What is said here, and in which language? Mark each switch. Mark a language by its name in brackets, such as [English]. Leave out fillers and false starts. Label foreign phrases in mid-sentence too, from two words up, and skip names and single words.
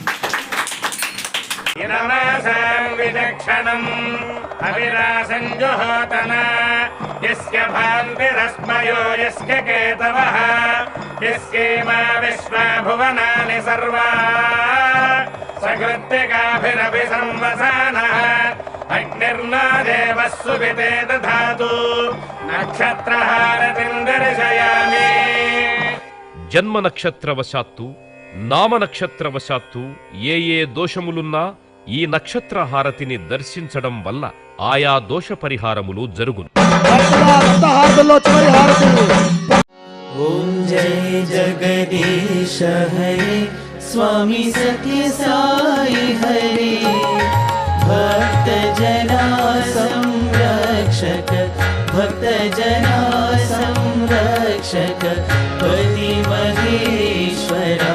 [Sanskrit] విలక్షణం అవిరాసం జుహోతన యస్య భాంతిరస్మయో యస్య కేతవః యస్యేమా విశ్వా భువనాని సర్వా సకృత్తికాభిరపి సంవసానః అగ్నిర్నా దేవః సువితే దధాతు నక్షత్రహారతిం దర్శయామి. [Telugu] జన్మ నక్షత్రవశాత్తు నామ నక్షత్రవశాత్తు ఏ ఏ దోషములున్నా ఈ నక్షత్ర హారతిని దర్శించడం వల్ల ఆయా దోష పరిహారములు జరుగును. [Hindi] ओम जय जगदीश हरे स्वामी सत्य साई हरे। भक्त जना संरक्षक भक्त जना संरक्षक पति महेश्वरा।